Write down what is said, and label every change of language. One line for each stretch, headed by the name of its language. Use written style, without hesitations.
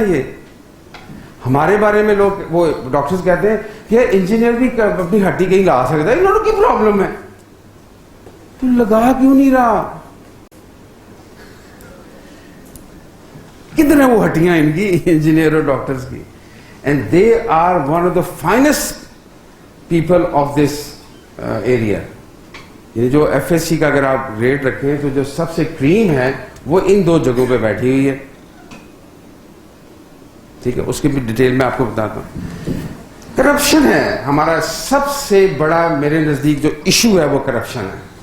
Urdu: یہ ہمارے بارے میں لوگ, وہ ڈاکٹرز کہتے ہیں کہ انجینئر بھی اپنی ہڈی کہیں لگا سکتا ہے, ان لوگوں کی پرابلم ہے, تو لگا کیوں نہیں رہا؟ کدھر ہیں وہ ہڈیاں ان کی, انجینئر اور ڈاکٹرز کی.
English: And they are one of the finest people of this area.
Urdu: یعنی جو FSC کا اگر آپ ریٹ رکھیں تو جو سب سے کریم ہے وہ ان دو جگہوں پہ بیٹھی ہوئی ہے, ٹھیک ہے. اس کی بھی ڈیٹیل میں آپ کو بتاتا ہوں. کرپشن ہے ہمارا سب سے بڑا, میرے نزدیک جو ایشو ہے وہ کرپشن ہے.